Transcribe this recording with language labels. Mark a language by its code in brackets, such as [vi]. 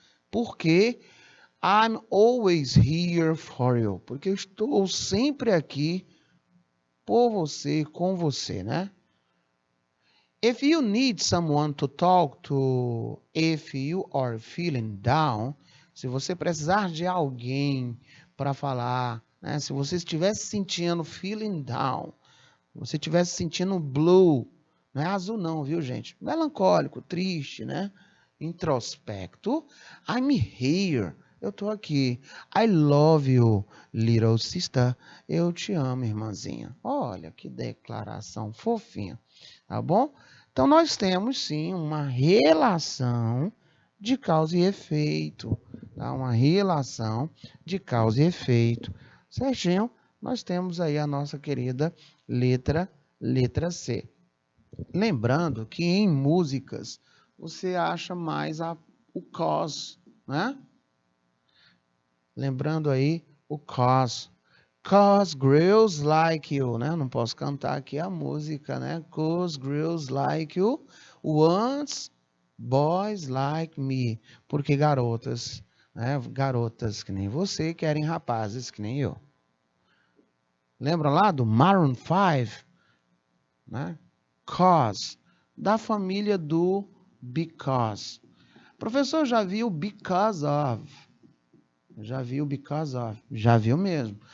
[pt] Porque [en] I'm always here for you. [pt] Porque eu estou sempre aqui por você, com você, né? [en] If you need someone to talk to, if you are feeling down, [pt] se você precisar de alguém para falar, [en] né? [pt] Se você estiver se sentindo [en] feeling down, [pt] você estiver se sentindo blue, não é azul não, viu, gente? Melancólico, triste, né? Introspecto. [en] I'm here. [pt] Eu tô aqui. [en] I love you, little sister. [pt] Eu te amo, irmãzinha. Olha que declaração fofinha, tá bom? Então, nós temos, sim, uma relação de causa e efeito. Tá? Uma relação de causa e efeito. Certinho? Nós temos aí a nossa querida letra C. Lembrando que em músicas você acha mais o cause, né? Lembrando aí o cause. [en] 'Cause girls like you, [pt] né? Não posso cantar aqui a música, né? [en] 'Cause girls like you want boys like me. [pt] Porque garotas, né? Garotas que nem você querem rapazes que nem eu. Lembra lá do Maroon 5? Né? 'Cause, da família do because. Professor, já viu because of? Já viu because of? Já viu mesmo.